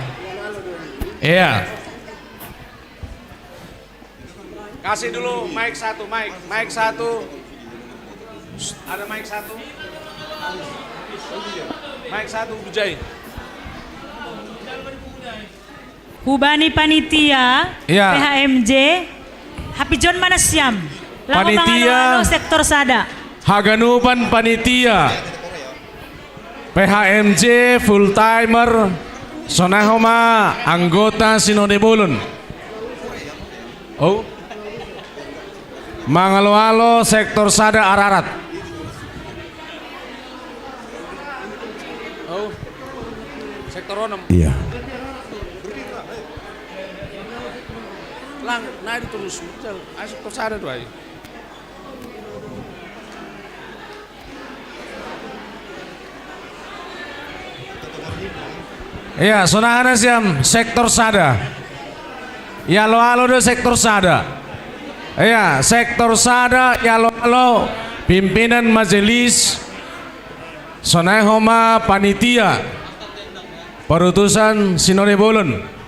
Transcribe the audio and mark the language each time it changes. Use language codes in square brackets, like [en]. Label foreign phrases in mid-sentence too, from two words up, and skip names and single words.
[id] Iya. Kasih dulu mic satu, mic satu. Ada mic satu. Mic satu Bujai. [bts] Hubani Panitia [id] Ya. [bts] PHMJ Hapijon Manasyam Panitia Sektor Sada Haganupan Panitia PHMJ Full Timer Sonahoma Anggota Sinode Bolon. Oh Mangalo-alo sektor Sada Ararat. [id] Oh, sektor 6. Iya. [bts] Lang, [id] naik terus. Ayo sektor Sada tuh ayo. Iya, [bts] sonahana siam sektor Sada. Ya lo-alo do sektor Sada. Iya, sektor Sada ya lo-alo [id] pimpinan majelis [bts] Sonahoma panitia perutusan Sinode Bolon.